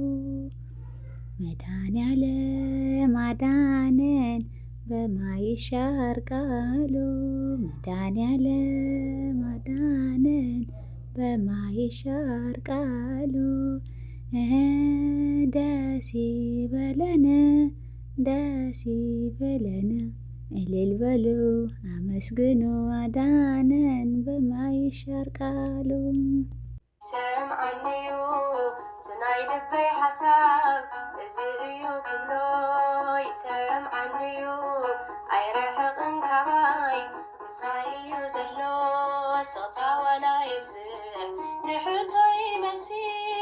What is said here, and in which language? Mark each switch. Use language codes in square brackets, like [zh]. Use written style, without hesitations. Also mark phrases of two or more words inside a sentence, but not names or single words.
[am] መድኃኔ ዓለም አዳነን በማይሻር ቃሉ መድኃኔ ዓለም አዳነን በማይሻር ቃሉ ደስ ይበለን እልል በሉ አመስግኑ አዳነን በማይሻር ቃሉ [ti] ሰምዓኒዩ ትናይ ልበይ ሓሳብ እዚ እዩ ኩሎ ይሰምዓኒዩ ኣይረሕቕን ካባይ ምሳይ እዩ ዘሎ ስቕታ ዋላ ይብዝሕ ንሕቶ ይመሲል